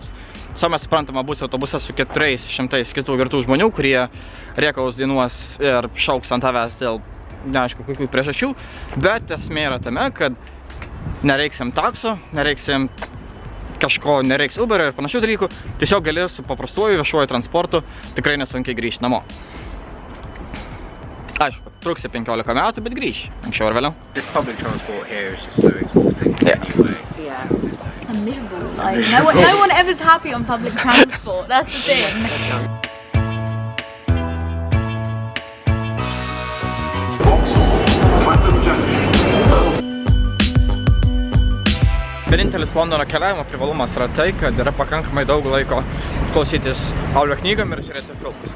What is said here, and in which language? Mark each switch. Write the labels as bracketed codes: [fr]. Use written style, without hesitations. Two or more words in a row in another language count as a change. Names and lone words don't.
[lt] Mes suprantama, bus autobusas su 400 kitų girtų žmonių, kurie rėkaus dainuos ir šauks ant tavęs dėl neaišku kokių priežasčių, bet esmė yra tame, kad nereiksim takso, nereiksim nereiks Uberio ir panašių dalykų, tiesiog gali su paprastuoju viešuoju transportu tikrai nesunkiai grįžti namo. Aišku, truksi 15 metų, bet grįši anksčiau ar vėliau. [en] This public transport here is just so exhausting anyway. Yeah. I'm miserable. Like, no one ever's happy on public transport. That's the thing. [lt] Vienintelis Londono keliavimo privalumas yra tai, kad yra pakankamai daug laiko klausytis audio knygom ir žiūrėti filmus.